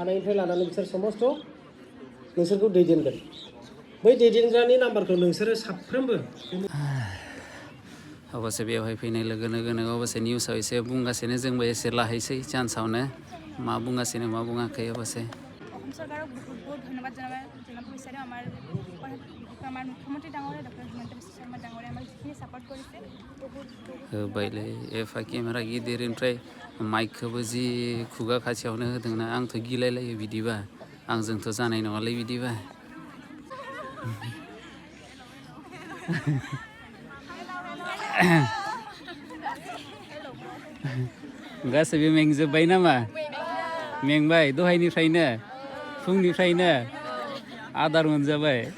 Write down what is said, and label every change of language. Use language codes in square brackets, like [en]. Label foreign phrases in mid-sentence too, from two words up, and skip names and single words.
[brx] नोंसोरखौ दैदेनगोन बै दैदेनग्रानि नाम्बारखौ नोंसोरो साफ्रोमबो अबसे बेवहाय फैनाय लोगो लोगोनो अबसे निउसाव एसे बुंगासिनो जोंबो एसे लाहैसै चान्सआवनो मा बुंगासिनो मा बुङाखै अबसे [as] অসম চৰকাৰক বহুত বহুত ধন্যবাদ জনাব বিচাৰোঁ আমাৰ মুখ্যমন্ত্ৰী ডাঙৰীয়া ডক্টৰ হিমন্ত বিশ্ব শৰ্মা ডাঙৰীয়া আমাক যিখিনি ছাপৰ্ট কৰিছে [brx] होबायलै एफा केमेरा गिदिर ओमफ्राय माइकखौबो जि खुगा खाथियावनो होदोंना आंथ' गिलायलायो बिदिबा आंजोंथ' जानाय नङालै बिदिबा गासैबो मेंजोब्बाय नामा मेंबाय दहायनिफ्रायनो फुंनिफ्रायनो आदार मोनजाबाय